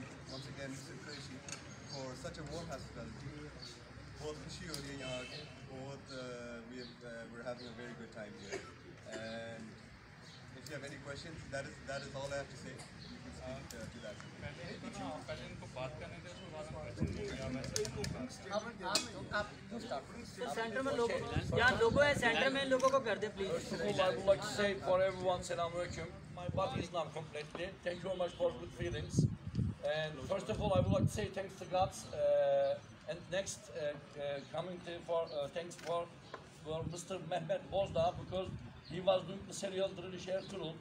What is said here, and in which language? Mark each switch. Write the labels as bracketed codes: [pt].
[en] such a warm hospitality. [hi] बहुत खुशी हो रही है यहाँ आके, बहुत [en] we're having a very good time here. And if you have any questions, that is all I have to say. You can speak to that. [hi] पहले इनको बात करने दे, उसके बाद हम आप start. सेंटर में लोगों यहाँ लोगो है, सेंटर में लोगों को कर दे please. [en] First of all, I would like to say for everyone, Selam Aleyküm. My body is not completely. Thank you very much for good feelings. And first of all, I would like to say thanks to God. And next, coming to thanks for Mr. Mehmet Bozdağ, because he was doing the serial Diriliş Ertuğrul.